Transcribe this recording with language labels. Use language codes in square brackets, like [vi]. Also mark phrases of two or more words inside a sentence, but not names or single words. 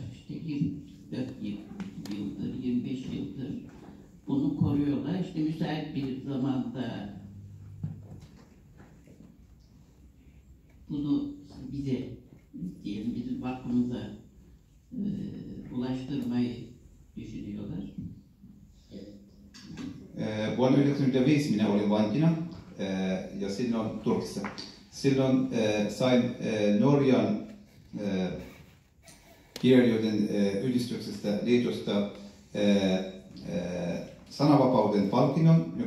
[tr] İşte 24 yıldır, 25 yıldır bunu koruyorlar. İşte müsait bir zamanda bunu bize, diyelim bizim vakfımıza ulaştırmayı düşünüyorlar. [fi] Vuonna 1995 minä olin vankina ja silloin Turkissa. Silloin sain Norjan kirjailijoiden yhdistyksestä liitosta sananvapauden palkinnon, joka